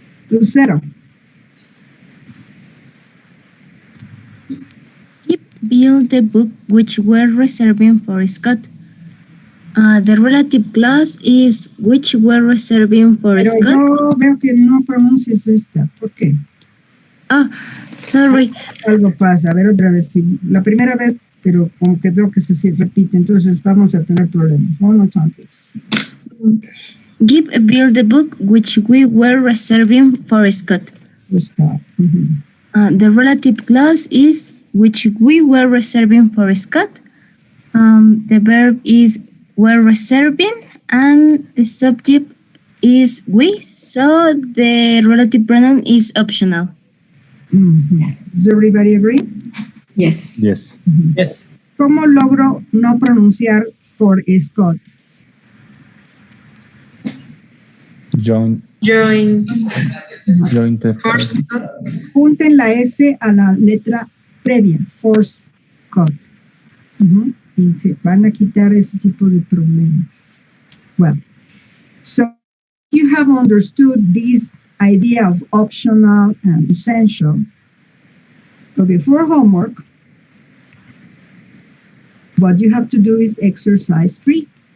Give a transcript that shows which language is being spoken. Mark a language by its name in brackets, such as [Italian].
[English] Lucero. Build the book which we're reserving for Scott. The relative clause is which we're reserving for [Spanish] Pero [English] Scott. [Spanish] yo veo que no pronuncias esta. ¿Por qué? [English] Oh, sorry. [Spanish] Algo pasa. A ver otra vez. Sí, la primera vez, pero como que veo que se repite, entonces vamos a tener problemas. [English] One more time, please. Build the book which we were reserving for Scott. Scott. The relative clause is which we were reserving for Scott. The verb is were reserving, and the subject is we, so the relative pronoun is optional. Does everybody agree? Yes. Yes. Yes. [Spanish] ¿Cómo logro no pronunciar [English] for Scott? Join. Join the First. [Spanish] Junten la S a la letra previa, [English] for Scott. [Spanish] Y se van a quitar ese tipo de problemas. [English] Well, so you have understood this idea of optional and essential. So before homework, what you have to do is exercise 3.